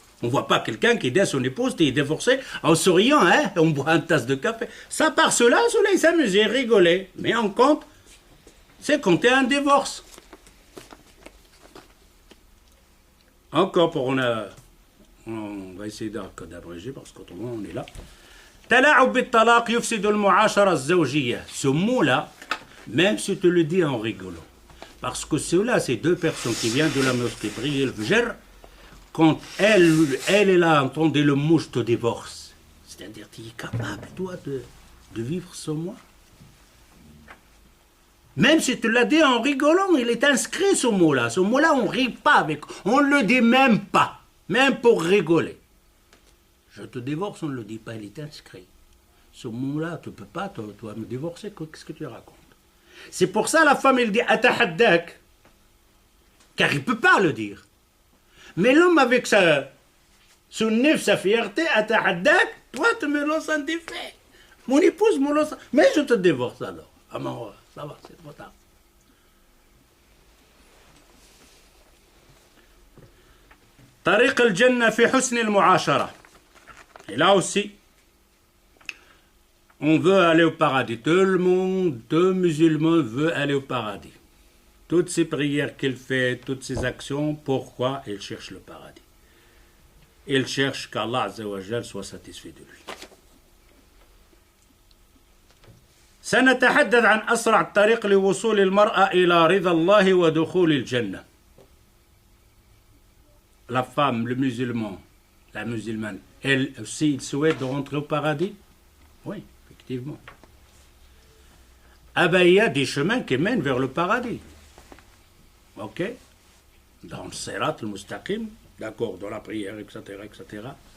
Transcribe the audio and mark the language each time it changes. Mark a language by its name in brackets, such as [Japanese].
[French] On ne voit pas quelqu'un qui dit à son épouse, t'es divorcé, en souriant, hein, on boit une tasse de café. Ça part cela, il s'amusait, rigolait. Mais en compte, c'est compter un divorce. Encore on va essayer d'abréger parce qu'autrement on est là. [Arabic] تلاعب بالطلاق يفسد المعاشرة الزوجية. [French] Ce mot-là, même si tu le dis en rigolant, parce que ceux-là, c'est deux personnes qui viennent de la mosquée prier le Fajr. Quand elle a entendu le mot « je te divorce », c'est-à-dire tu es capable, toi, de vivre sans moi. Même si tu l'as dit en rigolant, il est inscrit ce mot-là. Ce mot-là, on ne rit pas avec. On ne le dit même pas, même pour rigoler. Je te divorce, on ne le dit pas, il est inscrit. Ce mot-là, tu ne peux pas, toi, me divorcer, qu'est-ce que tu racontes? C'est pour ça la femme, elle dit « atahaddak », car il ne peut pas le dire. Mais l'homme avec son nef, sa fierté, atahaddak, toi tu me lances un défi. Mon épouse me lance, mais je te divorce alors. Ah bon, ça va, c'est trop tard. [Arabic] طريق الجنة في حسن المعاشرة. [French] Et là aussi, on veut aller au paradis. Tout le monde, tout musulman veut aller au paradis. Toutes ces prières qu'il fait, toutes ces actions, pourquoi il cherche le paradis? Il cherche qu'Allah Azza wa Jal soit satisfait de lui. [Arabic] سنتحدث عن أسرع طريق لوصول المرأة إلى رضا الله ودخول الجنة. [French] La femme, le musulman, la musulmane, elle aussi, il souhaite de rentrer au paradis? Oui, effectivement. Ah ben, il y a des chemins qui mènent vers le paradis. Ok? Dans le Sirat al-Mustaqim, d'accord, dans la prière, etc., etc.